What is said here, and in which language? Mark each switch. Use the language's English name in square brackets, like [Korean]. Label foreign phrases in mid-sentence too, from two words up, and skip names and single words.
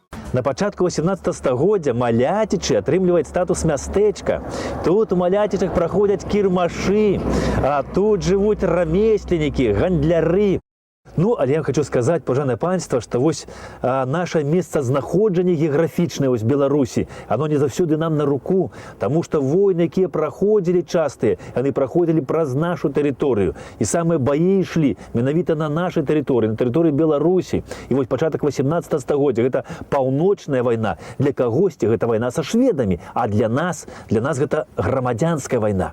[Belarusian] На пачатку 18 стагоддзя Маляцічы атрымліваюць статус мястэчка. Тут у Маляцічах праходзяць кірмашы, а тут жывуць рамесленнікі, гандляры. Ну, але я хочу сказать, пажанае панство, что вось наше месцазнаходжанне геаграфічнае вось Беларусі, оно не заўсёды нам на руку, тому что войны, якія праходзілі частыя, яны праходзілі праз нашу тэрыторыю. І самыя баі ішлі менавіта на нашай тэрыторыі, на тэрыторыі Беларусі. І вось пачатак 18 стагоддзя гэта паўночная вайна. Для кагосьці гэта вайна са шведамі, а для нас гэта грамадзянская вайна.